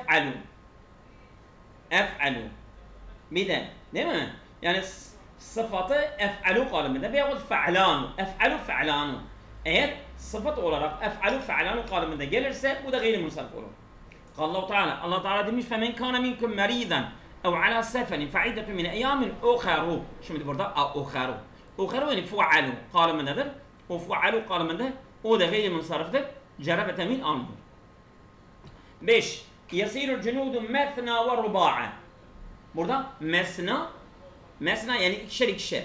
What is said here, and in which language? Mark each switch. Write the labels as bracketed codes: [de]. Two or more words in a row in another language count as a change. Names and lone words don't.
[tr] Ef'alu. Bir de değil mi? Yani sıfatı ef'alu kaliminde veyahut fe'lanu. Fe'lanu. Eğer sıfat olarak fe'lanu kaliminde gelirse bu da gayri munsarif olur. Allah Teala demiş [ar] فَمَنْ كَانَ مِنْكُمْ مَرِيضًا اَوْ عَلَى سَفَرٍ فَعِدَّةٌ مِنْ اَيَّامٍ اُخَرُ. [tr] Şimdi burada uharu. Uharu yani fu'alu kalimındadır. O fu'alu kaliminde o da gayri munsariftir. Cerre ve tenvin almıyor. 5. [ar] يسير الجنود مثنى ورباع. [tr] Burada mesna yani ikişer.